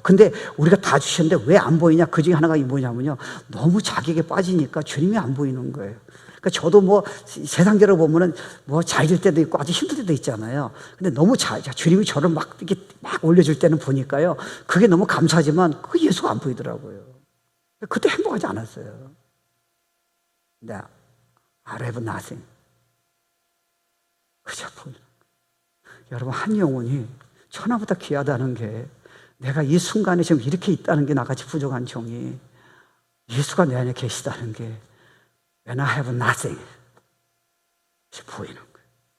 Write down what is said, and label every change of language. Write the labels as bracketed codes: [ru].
[ko] 근데 우리가 다 주셨는데 왜 안 보이냐? 그 중에 하나가 뭐냐면요 너무 자기에게 빠지니까 주님이 안 보이는 거예요. 그러니까 저도 뭐 세상적으로 보면은 뭐 잘 될 때도 있고 아주 힘들 때도 있잖아요. 근데 너무 주님이 저를 막 이렇게 막 올려줄 때는 보니까요. 그게 너무 감사하지만 그 예수가 안 보이더라고요. 그때 행복하지 않았어요. [en] 근데 I have nothing. [ko] 그저 보이는 거예요. 여러분 한 영혼이 천하보다 귀하다는 게 내가 이 순간에 지금 이렇게 있다는 게 나같이 부족한 종이 예수가 내 안에 계시다는 게 [en] When I have nothing, [ko] 보이는 거예요.